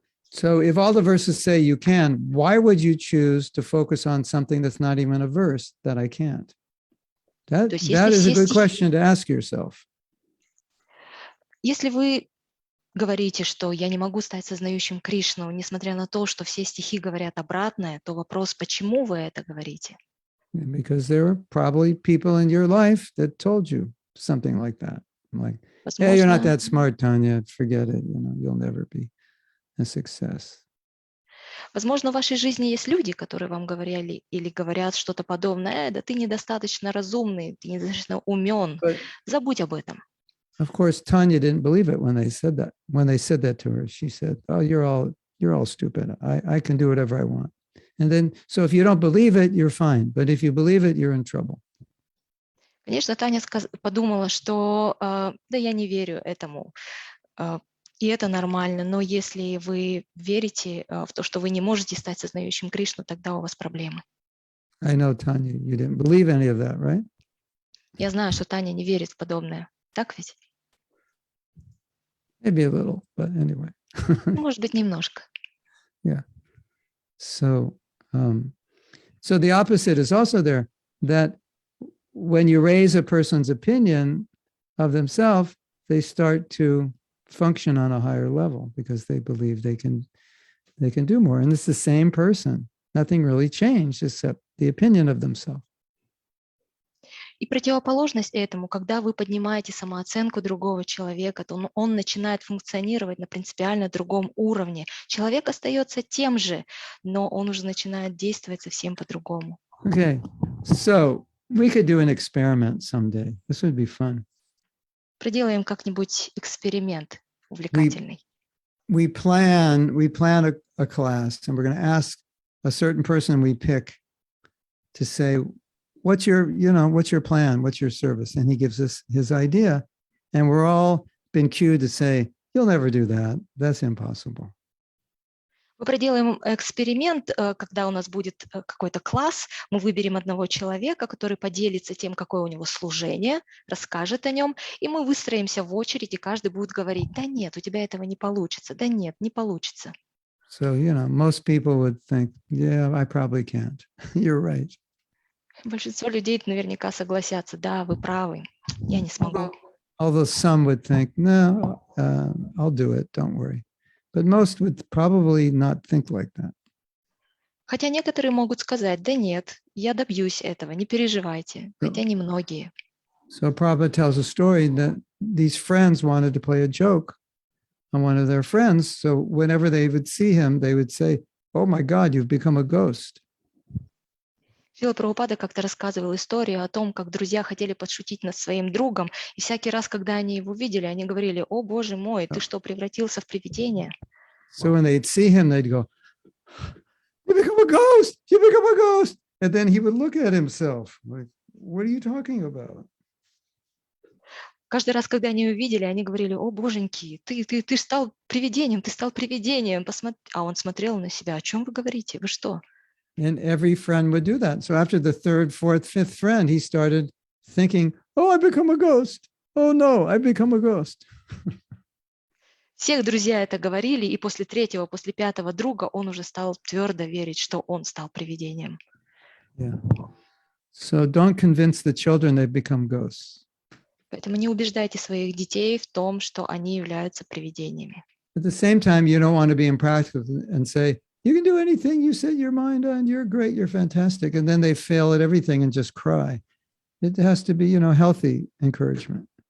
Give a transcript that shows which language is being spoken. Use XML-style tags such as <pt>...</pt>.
<en>So if all the verses say you can, why would you choose to focus on something that's not even a verse that I can't? That is a good question to ask yourself.</en> <ru>Если вы говорите, что я не могу стать сознающим Кришну, несмотря на то, что все стихи говорят обратное, то вопрос, почему вы это говорите?</ru> <en>Because there are probably people in your life that told you something like that. Like, hey, you're not that smart, Tanya, forget it, you'll never be a success.</en> <ru>Возможно, в вашей жизни есть люди, которые вам говорили или говорят что-то подобное, да ты недостаточно разумный, ты недостаточно умен, забудь об этом.</ru> <en>Of course, Tanya didn't believe it when they said that. When they said that to her, she said, "Oh, you're all stupid. I can do whatever I want." And then, so if you don't believe it, you're fine. But if you believe it, you're in trouble.</en> <ru>Конечно, Таня подумала, что да, я не верю этому, и это нормально. Но если вы верите в то, что вы не можете стать сознающим Кришну, тогда у вас проблемы.</ru> <en>I know, Tanya, you didn't believe any of that, right?</en> <ru>Я знаю, что Таня не верит в подобное. Так ведь?</ru> <en>Maybe a little, but anyway.</en> <ru>Может быть, немножко.</ru> <en>Yeah. So the opposite is also there, that when you raise a person's opinion of themselves, they start to function on a higher level because they believe they can do more. And it's the same person. Nothing really changed except the opinion of themselves.</en> <ru>И противоположность этому, когда вы поднимаете самооценку другого человека, то он начинает функционировать на принципиально другом уровне. Человек остается тем же, но он уже начинает действовать совсем по-другому.</ru> <en>Okay, so we could do an experiment someday. This would be fun.</en> <ru>Проделаем как-нибудь эксперимент увлекательный.</ru> <en>We plan a class, and we're going to ask a certain person we pick to say, what's your plan? What's your service? And he gives us his idea. And we're all been cued to say, you'll never do that. That's impossible.</en> <ru>Мы проделаем эксперимент, когда у нас будет какой-то класс, мы выберем одного человека, который поделится тем, какое у него служение, расскажет о нем, и мы выстроимся в очередь, и каждый будет говорить, да нет, у тебя этого не получится, да нет, не получится.</ru> <en>So, most people would think, yeah, I probably can't. You're right.</en> <ru>Большинство людей наверняка согласятся, да, вы правы, я не смогу.</ru> <en>Although some would think, no, I'll do it, don't worry. But most would probably not think like that.</en> <ru>Хотя некоторые могут сказать, да нет, я добьюсь этого, не переживайте, хотя немногие.</ru> <en>So Prabhupada tells a story that these friends wanted to play a joke on one of their friends. So whenever they would see him, they would say, oh my God, you've become a ghost.</en> <ru>Шрила Прабхупада как-то рассказывал историю о том, как друзья хотели подшутить над своим другом, и всякий раз, когда они его видели, они говорили, о, Боже мой, ты что, превратился в привидение?</ru> <en>So when they'd see him, they'd go, a ghost. You become a ghost. And then he would look at himself like, what are you talking about?</en> <ru>Каждый раз, когда они увидели, они говорили: о, боженьки, ты стал привидением, посмотри. А он смотрел на себя: о чем вы говорите, вы что?</ru> <en>And every friend would do that. So after the third, fourth, fifth friend, he started thinking, oh, I become a ghost. Oh no, I become a ghost.</en> <ru>Всех друзья это говорили, и после третьего, после пятого друга он уже стал твердо верить, что он стал привидением.</ru> <en>Yeah. So don't convince the children they've become ghosts.</en> <ru>Поэтому не убеждайте своих детей в том, что они являются привидениями.</ru> <en>At the same time, you don't want to be impractical and say, you can do anything you set your mind on, you're great, you're fantastic. And then they fail at everything and just cry. It has to be, healthy encouragement.</en>